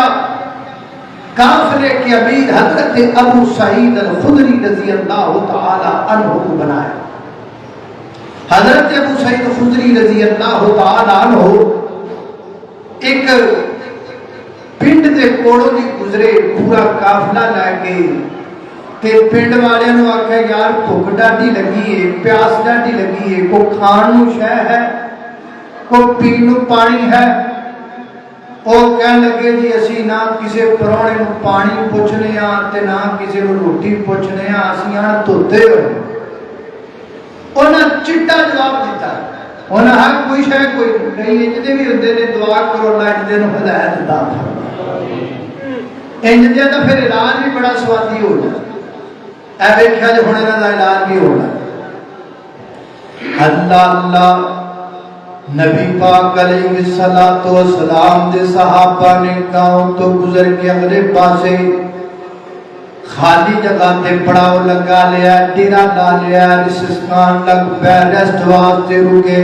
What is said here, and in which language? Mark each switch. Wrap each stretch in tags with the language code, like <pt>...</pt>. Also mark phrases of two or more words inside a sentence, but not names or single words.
<ur>قافلے کے امیر حضرت ابو سعید الخدری</ur> <ar>رضی اللہ تعالی عنہ</ar> <ur>کو بنایا۔</ur> <pa>حضرت ابو سعید خدری</pa> <ar>رضی اللہ تعالی عنہ</ar> <pa>ایک پنڈ دے کوڑوں دی گزرے، پورا قافلہ لے کے تے پنڈ والے نو آکھے یار بھوک ڈاڈی لگی ہے، پیاس ڈاڈی لگی ہے، کو کھان نو شے ہے، کو پین نو پانی ہے۔ او کہن لگے جی اسی نہ کسی پرونے نو پانی پوچھنے ہاں تے نہ کسی نو روٹی پوچھنے ہاں، اسی ہاں دھوتے ہوئے۔ انہاں چٹا جواب دیتا، انہاں حق کوئی شے کوئی نہیں، جدے بھی ہوندے نے دعا کرو اللہ جدے نو ہدایت عطا فرمائے۔ انج دے تے پھر علاج بھی بڑا سوادی ہو جائے۔ اے ویکھیا جے ہن انہاں دا علاج بھی ہونا۔ اللہ نبی پاک</pa> <ar>علیہ السلام</ar> <pa>دے صحابہ نے گاؤں تو گزر کے اگلے پاسے خالی جگہ تے پڑاؤ لگا لیا، ڈیرا لا لیا، رسسکان لگ پہ ریسٹ واسطے رکے۔</pa>